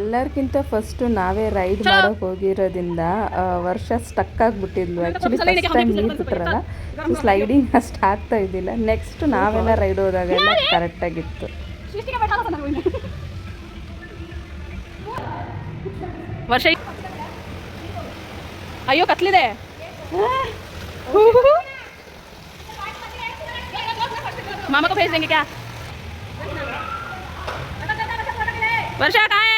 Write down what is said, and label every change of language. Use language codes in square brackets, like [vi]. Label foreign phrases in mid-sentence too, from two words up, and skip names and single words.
[kn] ಎಲ್ಲರಿಗಿಂತ ಫಸ್ಟು ನಾವೇ ರೈಡ್ ಮಾಡೋಕೆ ಹೋಗಿರೋದ್ರಿಂದ ವರ್ಷ ಸ್ಟಕ್ ಆಗಿಬಿಟ್ಟಿದ್ಲು. [en] actually first time [kn] ನೀರು ಬಿಟ್ಟರಲ್ಲ, ಸ್ಲೈಡಿಂಗ್ ಅಷ್ಟು ಆಗ್ತಾ ಇದ್ದಿಲ್ಲ. ನೆಕ್ಸ್ಟ್ ನಾವೆಲ್ಲ ರೈಡ್ ಹೋದಾಗೆಲ್ಲ ಕರೆಕ್ಟಾಗಿತ್ತು. ವರ್ಷ ಅಯ್ಯೋ ಕತ್ಲಿದೆ. [hi] मामा को भेज देंगे क्या? वर्षा कहाँ है?